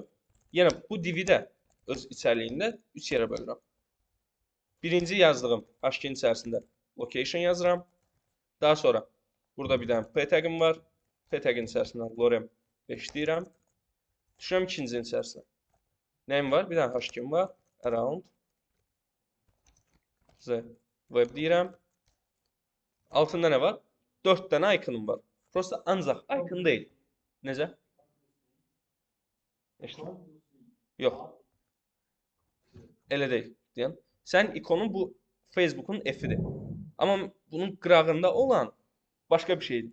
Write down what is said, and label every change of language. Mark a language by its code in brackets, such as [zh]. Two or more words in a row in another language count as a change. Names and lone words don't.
[az] Yəni bu divi də öz içəriyində 3 yerə bölürəm. Birinci yazdığım HK-nin içərisində location yazıram. Daha sonra burada bir dənə p tagim var. P tagin içərisində lorem 5 deyirəm. Düşürəm ikincinin içərisinə. Nəyim var? Bir dənə HK-im var. [en] Around the web [az] deyirəm. Altında nə var? 4 dənə ikonum var. Prosta ancaq icon deyil. Necə? Yox. Elə deyil. Deyən. Sən ikonun bu Facebook'un F-idir. Amma bunun qırağında olan başqa bir şeydir.